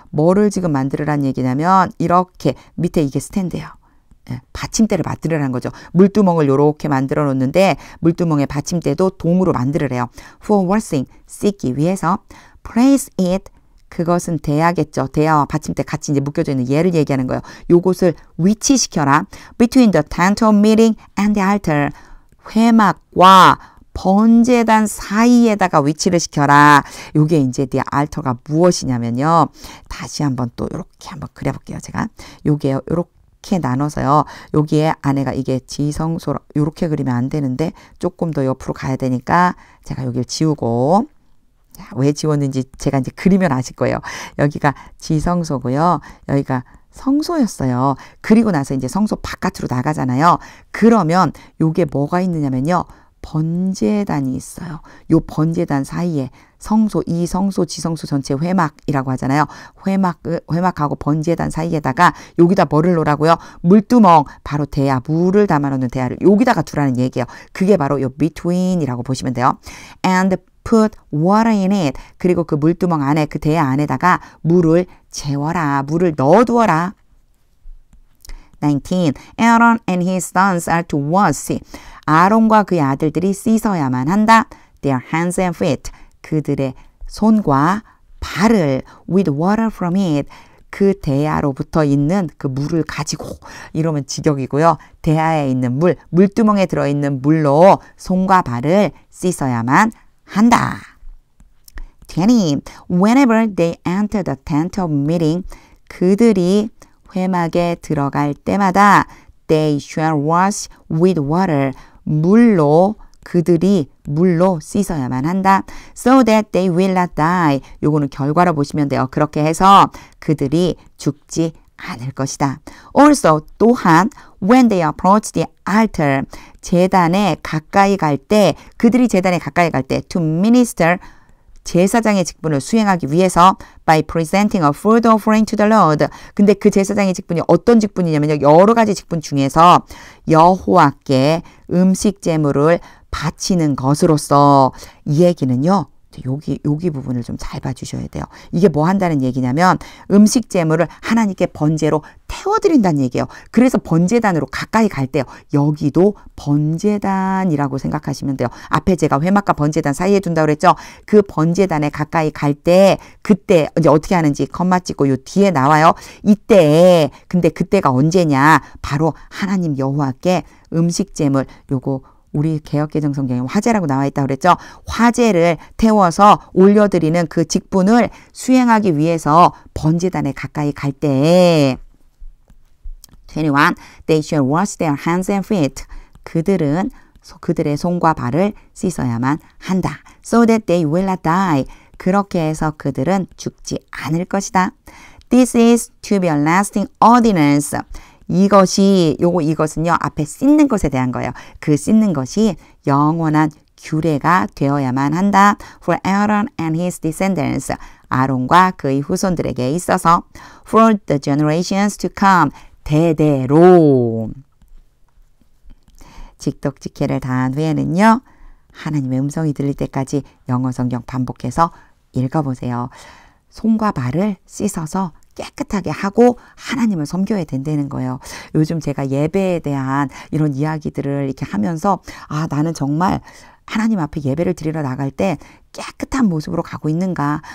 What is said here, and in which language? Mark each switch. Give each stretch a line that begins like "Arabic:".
Korean: 뭐를 지금 만들으라는 얘기냐면 이렇게 밑에 이게 스탠드예요. 받침대를 만들으라는 거죠. 물두멍을 이렇게 만들어 놓는데 물두멍의 받침대도 동으로 만들으래요.
English: For washing,
Korean: 씻기 위해서.
English: Place it,
Korean: 그것은 대야겠죠. 대야와 받침대 같이 이제 묶여져 있는 얘를 얘기하는 거예요. 요것을 위치시켜라.
English: Between the tent of meeting and the altar.
Korean: 회막과 번제단 사이에다가 위치를 시켜라. 요게 이제 the altar가 무엇이냐면요. 다시 한번 또 이렇게 한번 그려볼게요. 제가 요게 이렇게 나눠서요. 여기에 안에가 이게 지성소 이렇게 그리면 안 되는데 조금 더 옆으로 가야 되니까 제가 여기를 지우고 왜 지웠는지 제가 이제 그리면 아실 거예요. 여기가 지성소고요. 여기가 성소였어요. 그리고 나서 이제 성소 바깥으로 나가잖아요. 그러면 요게 뭐가 있느냐면요. 번제단이 있어요. 요 번제단 사이에 성소, 이 성소, 지성소 전체 회막이라고 하잖아요. 회막하고 번제단 사이에다가 여기다 뭐를 놓으라고요? 물두멍, 바로 대야, 물을 담아놓는 대야를 여기다가 두라는 얘기예요. 그게 바로 요 between이라고 보시면 돼요.
English: And put water in it.
Korean: 그리고 그 물두멍 안에, 그 대야 안에다가 물을 재워라. 물을 넣어두어라. 19.
English: Aaron and his sons are to wash.
Korean: 아론과 그의 아들들이 씻어야만 한다.
English: Their hands and feet.
Korean: 그들의 손과 발을
English: with water from it.
Korean: 그 대야로부터 있는 그 물을 가지고 이러면 직역이고요. 대야에 있는 물, 물두멍에 들어있는 물로 손과 발을 씻어야만 한다. 20.
English: Whenever they enter the tent of meeting.
Korean: 그들이 회막에 들어갈 때마다
English: they shall wash with water.
Korean: 물로 그들이 물로 씻어야만 한다.
English: So that they will not die.
Korean: 요거는 결과로 보시면 돼요. 그렇게 해서 그들이 죽지 않을 것이다.
English: Also
Korean: 또한
English: when they approach the altar
Korean: 제단에 가까이 갈 때
English: 그들이 제단에 가까이 갈 때 to minister
Korean: 제사장의 직분을 수행하기 위해서
English: by presenting a food offering to the Lord.
Korean: 근데 그 제사장의 직분이 어떤 직분이냐면요. 여러 가지 직분 중에서 여호와께 음식 제물을 바치는 것으로서 이 얘기는요. 여기 부분을 좀 잘 봐주셔야 돼요. 이게 뭐 한다는 얘기냐면 음식 제물을 하나님께 번제로 태워드린다는 얘기예요. 그래서 번제단으로 가까이 갈 때요. 여기도 번제단이라고 생각하시면 돼요. 앞에 제가 회막과 번제단 사이에 둔다고 그랬죠. 그 번제단에 가까이 갈 때 그때 이제 어떻게 하는지 컴마 찍고 요 뒤에 나와요. 이때 근데 그때가 언제냐. 바로 하나님 여호와께 음식 제물 요거 우리 개역개정 성경에 화제라고 나와 있다고 그랬죠. 화제를 태워서 올려드리는 그 직분을 수행하기 위해서 번제단에 가까이 갈 때 21.
English: They shall wash their hands and feet.
Korean: 그들은 그들의 손과 발을 씻어야만 한다.
English: So that they will not die.
Korean: 그렇게 해서 그들은 죽지 않을 것이다.
English: This is to be a lasting ordinance.
Korean: 이것은요, 앞에 씻는 것에 대한 거예요. 그 씻는 것이 영원한 규례가 되어야만 한다.
English: For Aaron and his descendants.
Korean: 아론과 그의 후손들에게 있어서.
English: For the generations to come.
Korean: 대대로. 직독직해를 다한 후에는요, 하나님의 음성이 들릴 때까지 영어 성경 반복해서 읽어보세요. 손과 발을 씻어서 깨끗하게 하고 하나님을 섬겨야 된다는 거예요. 요즘 제가 예배에 대한 이런 이야기들을 이렇게 하면서 나는 정말 하나님 앞에 예배를 드리러 나갈 때 깨끗한 모습으로 가고 있는가?